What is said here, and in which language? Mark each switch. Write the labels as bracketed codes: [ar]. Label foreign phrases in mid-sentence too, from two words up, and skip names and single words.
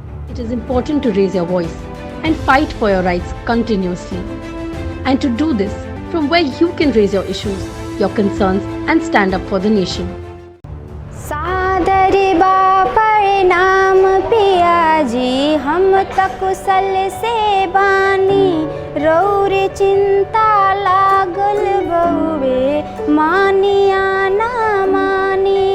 [en] It is important to raise your voice and fight for your rights continuously. And to do this, from where you can raise your issues, your concerns, and stand up for the nation. [bho] सादर बा प्रणाम पियाजी, हम त कुशल से बानी। रौर चिंता लागल बउवे, मानिया ना मानी।